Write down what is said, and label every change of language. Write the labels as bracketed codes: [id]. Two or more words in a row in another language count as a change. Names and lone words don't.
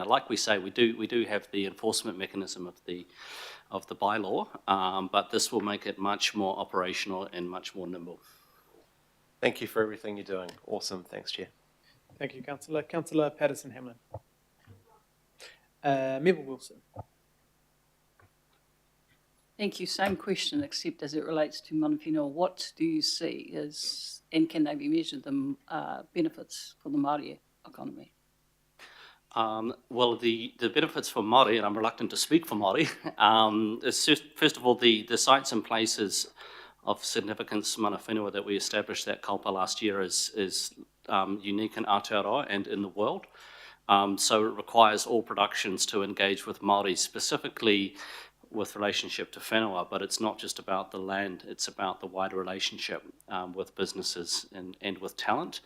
[en] Like we say, we do have the enforcement mechanism of the bylaw, but this will make it much more operational and much more nimble. Thank you for everything you're doing. Awesome. Thanks, Chair. Thank you, Councillor. Councillor Patterson-Hamlin. Member Wilson. Thank you. Same question, except as it relates to [mi] mana whenua. [en] What do you see as, and can they be measured, the benefits for the Māori economy? Well, the benefits for Māori, and I'm reluctant to speak for Māori, is just, first of all, the sites and places of significance [mi] mana whenua [en] that we established that Kaupa last year is unique in Aotearoa and in the world. So it requires all productions to engage with Māori, specifically with relationship to whenua, but it's not just about the land, it's about the wider relationship with businesses and with talent.